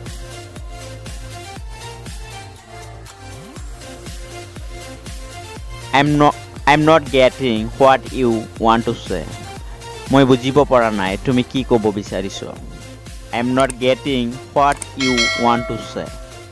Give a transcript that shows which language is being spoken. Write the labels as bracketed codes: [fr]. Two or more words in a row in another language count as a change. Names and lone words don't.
[en] I'm not getting what you want to say [as] মই বুজিব পৰা নাই তুমি কি ক'ব বিচাৰিছো [en] I'm not getting what you want to say